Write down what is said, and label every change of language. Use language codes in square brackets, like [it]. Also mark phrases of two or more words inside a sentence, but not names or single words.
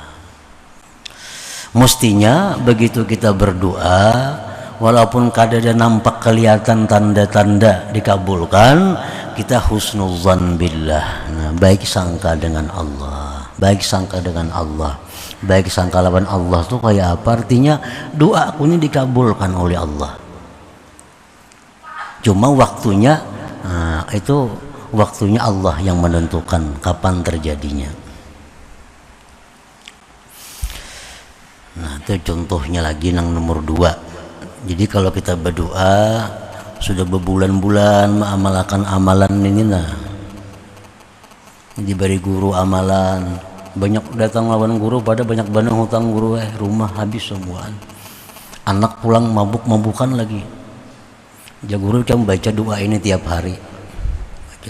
[id] Mestinya begitu kita berdoa, walaupun kada ada nampak kelihatan tanda-tanda dikabulkan, kita [ar] husnuzan billah. [id] Nah, baik sangka dengan Allah, baik sangka dengan Allah. Baik sangka lawan Allah tuh kayak apa? Artinya doa aku ini dikabulkan oleh Allah. Cuma waktunya, nah, itu waktunya Allah yang menentukan kapan terjadinya. Nah itu contohnya lagi yang nomor 2. Jadi kalau kita berdoa sudah berbulan-bulan mengamalkan amalan ini, nah diberi guru amalan, banyak datang lawan guru pada banyak bandang hutang guru, rumah habis semuaan, anak pulang mabuk-mabukan lagi. Ya guru kamu baca doa ini tiap hari, baca.